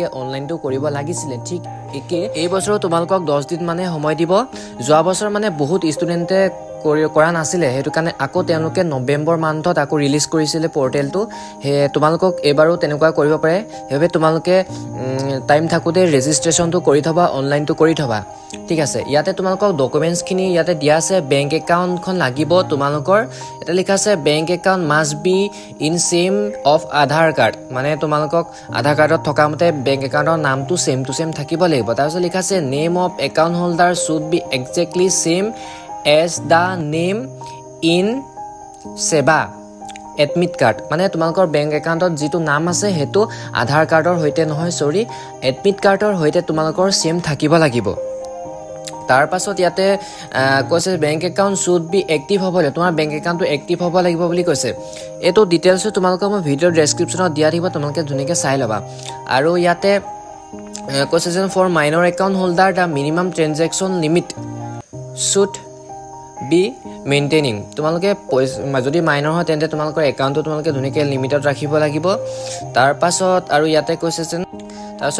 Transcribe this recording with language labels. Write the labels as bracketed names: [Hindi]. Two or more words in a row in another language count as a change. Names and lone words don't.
[Assamese] অনলাইনটো কৰিব লাগিছিল ঠিক একে এই বছৰ তোমালোকক 10 দিন মানে সময় দিব যোৱা বছৰ মানে বহুত ষ্টুডেন্টে কৰা নাছিলে হেতু কাৰণে আকৌ তেওঁলোকে নৱেম্বৰ মান্থত আকৌ ৰিলিজ কৰিছিল পোৰ্টেলটো হে তোমালোকক এবাৰো তেনেকুৱা কৰিব পাৰে হেবে তোমালোকে টাইম থাকুতে ৰেজিষ্ট্ৰেচনটো কৰি থবা অনলাইনটো কৰি থবা ঠিক আছে ইয়াতে তোমালোকক ডকুমেন্টছ খিনি ইয়াতে দিয়া আছে [English] bank account [Assamese] লাগিব তোমালোকৰ এটা লিখা আছে [English] bank account must be in same of Aadhaar card [Assamese] মানে তোমালোকক আধাৰ কাৰ্ডত থকা মতে [English] bank account [Assamese] নামটো [English] same to same [Assamese] থাকিব লাগিব তাৰপিছত লিখা আছে [English] name of account holder should be exactly same as the name in seva admit card [Assamese] মানে তোমালোকৰ [English] bank account [Assamese] যেটো নাম আছে হেতু আধাৰ কাৰ্ডৰ হৈতে নহয় সৰি [English] admit card [Assamese] ৰ হৈতে তোমালোকৰ সেম থাকিব লাগিব তাৰ পাছত ইয়াতে কৈছে [English] bank account should be active [Assamese] হ'বলে তোমাৰ [English] bank account [Assamese] এক্টিভ হ'ব লাগিব বুলি কৈছে এটো ডিটেইলছ তোমালোকক মই [English] video description [Assamese] দিয়া দিব তোমালোকে ধুনিকে চাই লবা আৰু ইয়াতে কৈছে যে [English] for minor account holder the minimum transaction limit should be maintaining [Assamese] তোমালোকে যদি মাইনৰ হয় তেন্তে তোমালোকৰ একাউন্টটো তোমালোকে ধুনিকে লিমিটত ৰাখিব লাগিব তাৰ পাছত আৰু ইয়াতে কৈছে যে তাৰপিছত